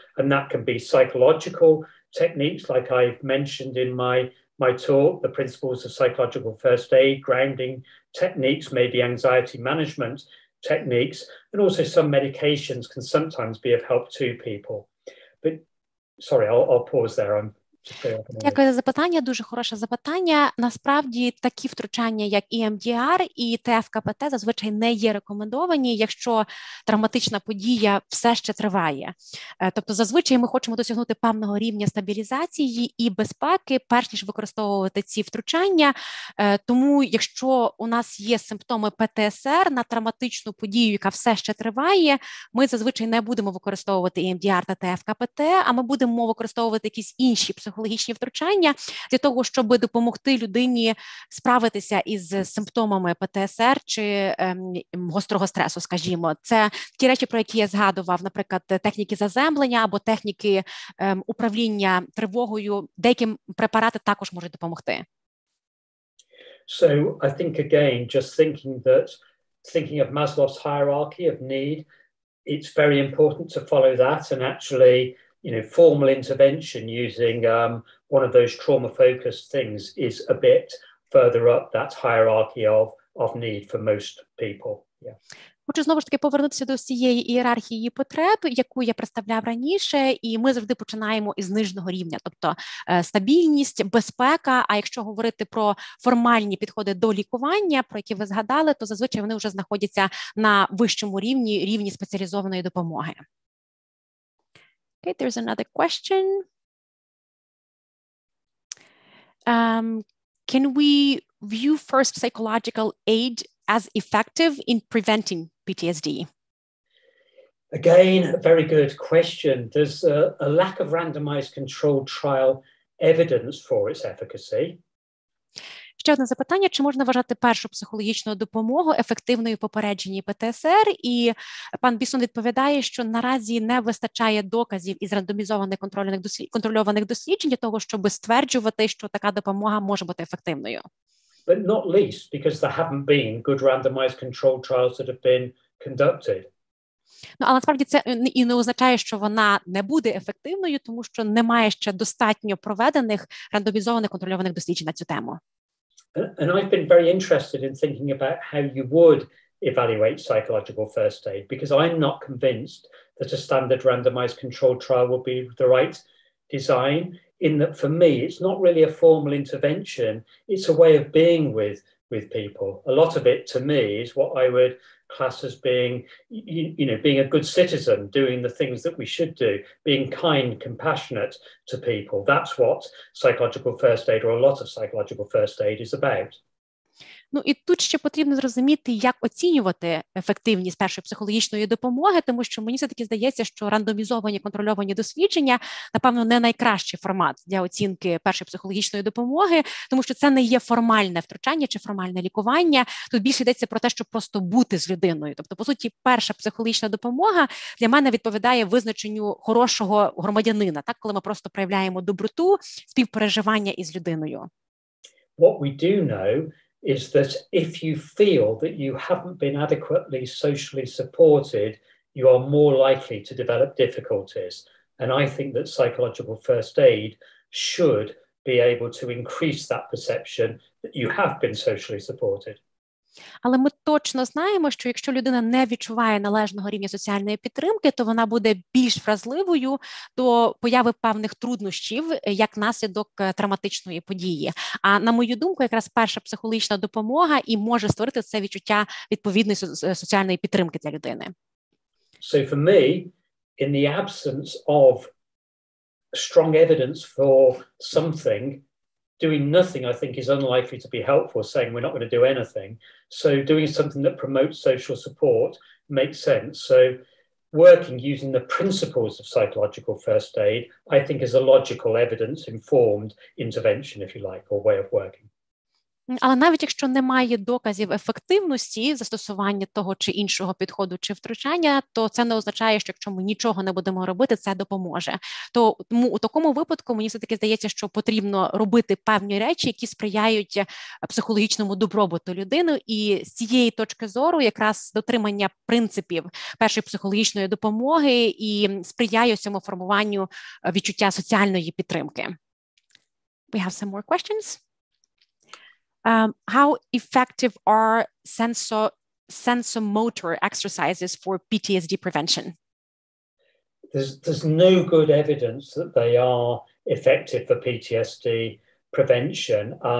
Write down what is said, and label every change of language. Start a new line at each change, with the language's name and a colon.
English: And that can be psychological techniques, like I've mentioned in my talk, the principles of psychological first aid, grounding techniques, maybe anxiety management techniques, and also some medications can sometimes be of help to people. But sorry, I'll pause there.
Ukrainian: Дякую за запитання, дуже хороше запитання. Насправді такі втручання, як EMDR і ТФ-КПТ, зазвичай не є рекомендовані, якщо травматична подія все ще триває. Тобто зазвичай ми хочемо досягнути певного рівня стабілізації і безпеки, перш ніж використовувати ці втручання. Тому якщо у нас є симптоми ПТСР на травматичну подію, яка все ще триває, ми зазвичай не будемо використовувати EMDR та ТФ-КПТ, а ми будемо використовувати якісь інші психологічні втручання для того, щоб допомогти людині справитися із симптомами ПТСР чи гострого стресу, скажімо. Це ті речі, про які я згадував, наприклад, техніки заземлення або техніки управління тривогою. Деякі препарати також можуть допомогти.
English: So I think, again, just thinking of Maslow's hierarchy of need, it's very important to follow that, and actually, formal intervention using one of those trauma-focused things is a bit further up that hierarchy of need for most people. Yeah.
Ukrainian: Хочу знову ж таки повернутися до цієї ієрархії потреб, яку я представляв раніше, і ми завжди починаємо із нижнього рівня, тобто стабільність, безпека, а якщо говорити про формальні підходи до лікування, про які ви згадали, то зазвичай вони вже знаходяться на вищому рівні спеціалізованої допомоги.
English: Okay, there's another question. Can we view first psychological aid as effective in preventing PTSD? Again, a very good question. There's a lack of randomized controlled trial evidence for its efficacy.
Ukrainian: Ще одне запитання, чи можна вважати першу психологічну допомогу ефективною в попередженні ПТСР? І пан Бісон відповідає, що наразі не вистачає доказів із рандомізованих контрольованих досліджень для того, щоб стверджувати, що така допомога може бути ефективною.
English: But not least because there haven't been good randomized controlled trials that have been conducted.
Ukrainian: Але насправді це і не означає, що вона не буде ефективною, тому що немає ще достатньо проведених рандомізованих контрольованих досліджень на цю тему.
English: And I've been very interested in thinking about how you would evaluate psychological first aid, because I'm not convinced that a standard randomized controlled trial will be the right design, in that for me, it's not really a formal intervention, it's a way of being with people. A lot of it to me is what I would class as being, being a good citizen, doing the things that we should do, being kind, compassionate to people. That's what psychological first aid, or a lot of psychological first aid, is about.
Ukrainian: Ну і тут ще потрібно зрозуміти, як оцінювати ефективність першої психологічної допомоги, тому що мені все-таки здається, що рандомізовані контрольовані дослідження, напевно, не найкращий формат для оцінки першої психологічної допомоги, тому що це не є формальне втручання чи формальне лікування. Тут більше йдеться про те, щоб просто бути з людиною. Тобто, по суті, перша психологічна допомога для мене відповідає визначенню хорошого громадянина, так, коли ми просто проявляємо доброту, співпереживання із людиною.
English: What we do know is that if you feel that you haven't been adequately socially supported, you are more likely to develop difficulties. And I think that psychological first aid should be able to increase that perception that you have been socially supported.
Ukrainian: Але ми точно знаємо, що якщо людина не відчуває належного рівня соціальної підтримки, то вона буде більш вразливою до появи певних труднощів як наслідок травматичної події. А на мою думку, якраз перша психологічна допомога і може створити це відчуття відповідної соціальної підтримки для людини.
English: So for me, in the absence of strong evidence for something, doing nothing, I think, is unlikely to be helpful, saying we're not going to do anything. So doing something that promotes social support makes sense. So working using the principles of psychological first aid, I think, is a logical, evidence-informed intervention, if you like, or way of working.
Ukrainian: Але навіть якщо немає доказів ефективності застосування того чи іншого підходу чи втручання, то це не означає, що якщо ми нічого не будемо робити, це допоможе. Тому у такому випадку мені все-таки здається, що потрібно робити певні речі, які сприяють психологічному добробуту людини. І з цієї точки зору якраз дотримання принципів першої психологічної допомоги і сприяє цьому формуванню відчуття соціальної підтримки.
English: We have some more questions. How effective are sensomotor exercises for PTSD prevention? There's no good evidence that they are effective for PTSD prevention.